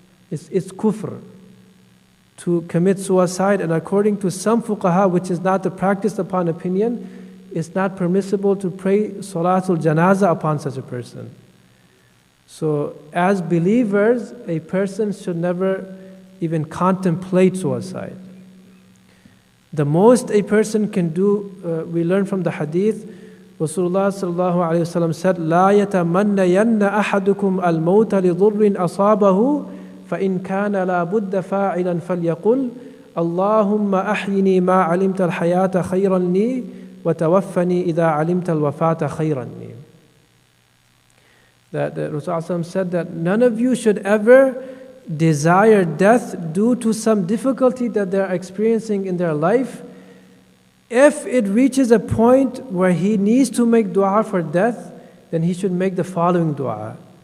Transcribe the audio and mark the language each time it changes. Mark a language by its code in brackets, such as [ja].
[en] It's kufr to commit suicide, and according to some fuqaha, which is not the practice upon opinion, it's not permissible to pray salatul janaza upon such a person. So as believers, a person should never even contemplate suicide. The most a person can do, we learn from the hadith, Rasulullah sallallahu alayhi wa sallam said, [ar] لا يتمنين أحدكم الموت لضر أصابه فإن كان لا بد فاعلا فليقل اللهم أحيني ما علمت الحياة خيرا لي وتوفني إذا علمت الوفاة خيرا لي. [en] That Rasulullah said that none of you should ever desire death due to some difficulty that they are experiencing in their life. If it reaches a point where he needs to make dua for death, then he should make the following dua.